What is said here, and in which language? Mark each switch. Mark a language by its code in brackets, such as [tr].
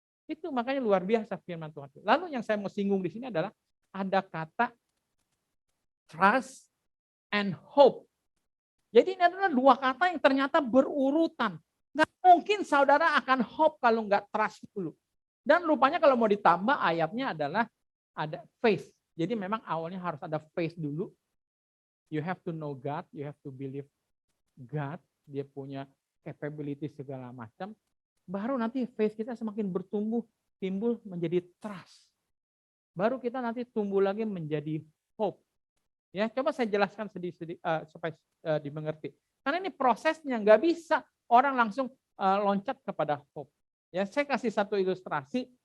[id] Itu makanya luar biasa firman Tuhan. Lalu yang saya mau singgung di sini adalah ada kata [en] trust and hope. [id] Jadi ini adalah dua kata yang ternyata berurutan. Nggak mungkin saudara akan hope kalau nggak trust dulu. Dan rupanya kalau mau ditambah ayatnya adalah ada faith. Jadi memang awalnya harus ada faith dulu. [en] You have to know God, you have to believe God, [id] dia punya capability segala macam. Baru nanti faith kita semakin bertumbuh, timbul menjadi trust. Baru kita nanti tumbuh lagi menjadi hope. Ya, coba saya jelaskan sedikit supaya dimengerti. Karena ini prosesnya nggak bisa orang langsung loncat kepada hope. Ya, saya kasih satu ilustrasi.